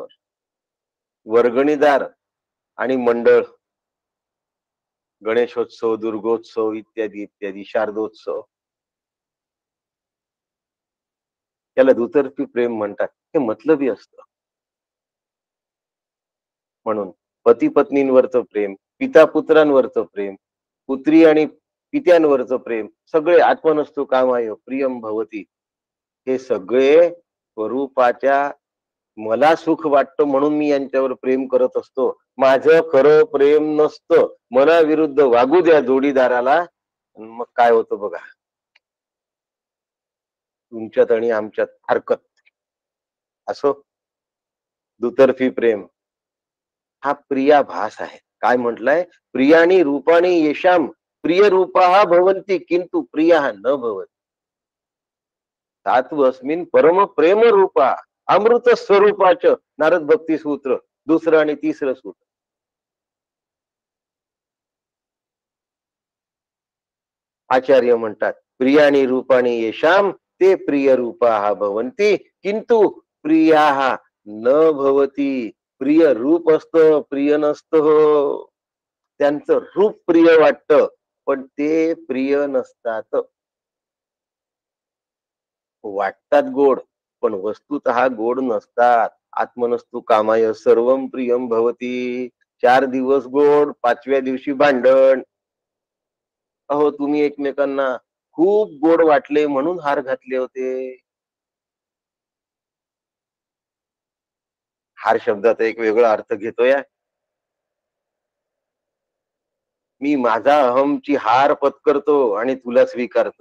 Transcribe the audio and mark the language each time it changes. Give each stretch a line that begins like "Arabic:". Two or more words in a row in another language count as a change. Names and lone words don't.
Marathi: वर्गणीदार आणि मंडळ, गणेशोत्सव, दुर्गोत्सव इत्यादी इत्यादी, शारदोत्सव, त्याला दुतर्फी प्रेम म्हणतात. हे मतलबी असतं. म्हणून पती पत्नींवरचं प्रेम, पिता पुत्रांवरचं प्रेम, पुत्री आणि पित्यांवरचं प्रेम, सगळे
Sanskrit: आत्मनस्तु कामाय प्रियम भवती.
Marathi: हे सगळे स्वरूपाच्या, मला सुख वाटतं म्हणून मी यांच्यावर प्रेम करत असतो. माझं खरं प्रेम नसतं. मनाविरुद्ध वागू द्या जोडीदाराला, मग काय होतं बघा. तुमच्यात आणि आमच्यात हरकत. असो, दुतर्फी प्रेम हा प्रियाभास आहे. काय म्हटलंय?
Sanskrit: प्रियाणी रूपाणी येशाम प्रिय रूपा भवन्ति किंतु प्रिया न भवति. सात्वस्मिन परम प्रेम रूपा अमृत स्वरूपाच.
Marathi: नारद भक्ती सूत्र, दुसरं आणि तिसरं सूत्र. आचार्य म्हणतात,
Sanskrit: प्रियाणी रूपाणी येशाम ते प्रिय रूपा भवन्ति किंतु प्रिया न भवती.
Marathi: प्रिय रूप असतं, प्रिय नसतं हो. त्यांचं रूप प्रिय वाटतं, पण ते प्रिय नसतात. वाटतात गोड, पण वस्तुतः गोड नसतात.
Sanskrit: आत्मनस्तु कामाय सर्वं प्रियं भवती.
Marathi: 4 दिवस गोड, 5व्या दिवशी भांडण. अहो, तुम्ही एकमेकांना खूप गोड वाटले म्हणून हार घातले होते. हार शब्दाचा एक वेगळा अर्थ घेतोय. मी माझा अहमची हार पत्करतो आणि तुला स्वीकारतो.